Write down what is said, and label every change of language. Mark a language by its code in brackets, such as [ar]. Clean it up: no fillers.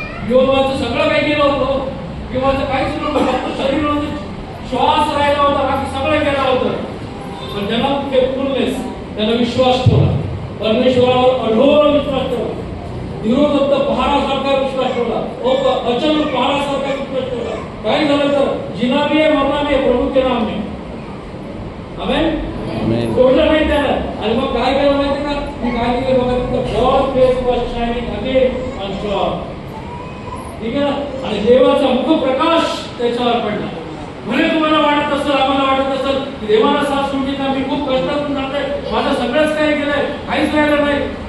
[mr] योबाचं सगळं काही केलं होतं, किंवा काहीच नव्हतं, फक्त शरीर श्वास राहिला होता, बाकी सगळं केलं होतं. पण त्याला त्यानं विश्वास ठेवला, परमेश्वरावर अढोळ विश्वास ठेवला, निरोधक पहारासारखा विश्वास ठेवला, अचल पहारासारखा विश्वास ठेवला. काय झालं तर [hi] जिना भी है मरना भी है प्रभू के नाम में. [mr] आमेन. सोडलं नाही त्यानं. आणि मग काय केलं माहिती का, मी काय केलं बघा, तिथं [en] God face was shining again on job. [mr] ठीक आहे ना. आणि देवाचा मुख प्रकाश त्याच्यावर पडला. म्हणे तुम्हाला वाटत असेल, आम्हाला वाटत असेल की देवाला साथ सोडली का, मी खूप कष्टातून जातोय, माझं सगळंच काय केलंय, काहीच राहिलं नाही.